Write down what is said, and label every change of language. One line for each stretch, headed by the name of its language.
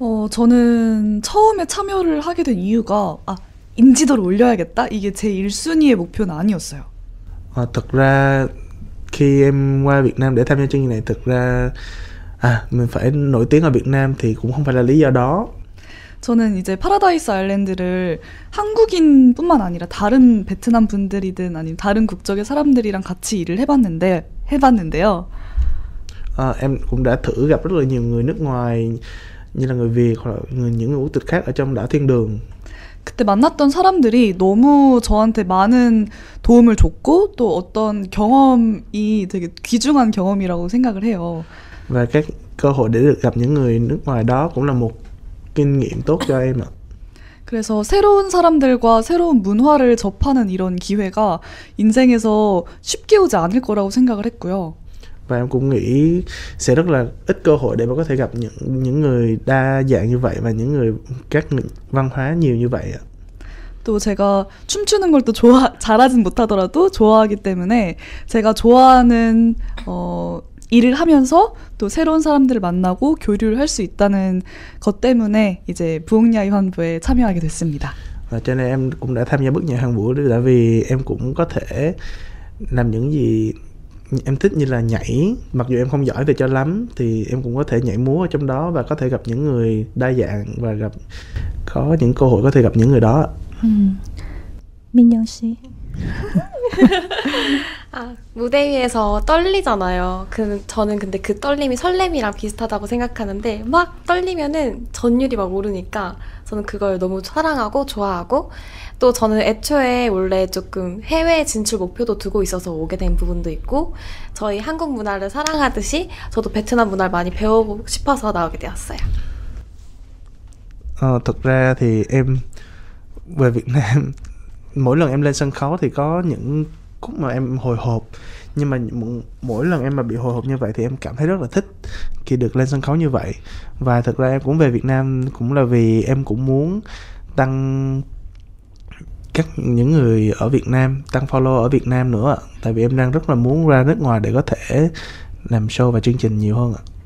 Korean: 저는 처음에 참여를 하게 된 이유가 인지도를 올려야겠다? 이게 제 1순위의 목표는 아니었어요.
Vietnamese: Thật ra khi em qua Việt Nam để tham gia chương trình này, thực ra mình phải nổi tiếng ở Việt Nam thì cũng không phải là lý do đó.
Korean: 저는 이제 파라다이스 아일랜드를 한국인뿐만 아니라 다른 베트남 분들이든 아니면 다른 국적의 사람들이랑 같이 일을 해봤는데요.
Vietnamese: Em cũng đã thử gặp rất là nhiều người nước ngoài như là người Việt hoặc là những người quốc tịch khác ở trong đảo Thiên Đường.
Korean: 그때 만났던 사람들이 너무 저한테 많은 도움을 줬고 또 어떤 경험이 되게 귀중한 경험이라고 생각을 해요.
Vietnamese: Và các cơ hội để được gặp những người nước ngoài đó cũng là một kinh nghiệm tốt cho em ạ.
Korean: 그래서 새로운 사람들과 새로운 문화를 접하는 이런 기회가 인생에서 쉽게 오지 않을 거라고 생각을 했고요.
Vietnamese: Và em cũng nghĩ sẽ rất là ít cơ hội để mà có thể gặp những người đa dạng như vậy và những người các văn hóa nhiều như vậy ạ.
Korean: 또 제가 춤추는 걸 또 잘하진 못하더라도 좋아하기 때문에 제가 좋아하는 일을 하면서 또 새로운 사람들을 만나고 교류를 할 수 있다는 것 때문에 이제 부흥야이 환부에 참여하게 됐습니다.
Vietnamese: Và cho nên em cũng đã tham gia Bước nhảy Hoàng vũ tại vì em cũng có thể làm những gì em thích như là nhảy, mặc dù em không giỏi về cho lắm thì em cũng có thể nhảy múa ở trong đó và có thể gặp những người đa dạng và có những cơ hội có thể gặp những người đó.
Korean: 민영 씨. 무대 위에서 떨리잖아요. 저는 근데 그 떨림이 설렘이랑 비슷하다고 생각하는데 막 떨리면은 전율이 막 오르니까 저는 그걸 너무 사랑하고 좋아하고 또 저는 애초에 원래 조금 해외 진출 목표도 두고 있어서 오게 된 부분도 있고 저희 한국 문화를 사랑하듯이 저도 베트남 문화를 많이 배워보고 싶어서 나오게 되었어요.
Vietnamese: Thực ra thì em về Việt Nam mỗi lần em lên sân khấu thì có những khúc mà em hồi hộp, nhưng mà mỗi lần em mà bị hồi hộp như vậy thì em cảm thấy rất là thích khi được lên sân khấu như vậy. Và thực ra em cũng về Việt Nam cũng là vì em cũng muốn tăng những người ở Việt Nam, tăng follow ở Việt Nam nữa, tại vì em đang rất là muốn ra nước ngoài để có thể làm show và chương trình nhiều hơn ạ.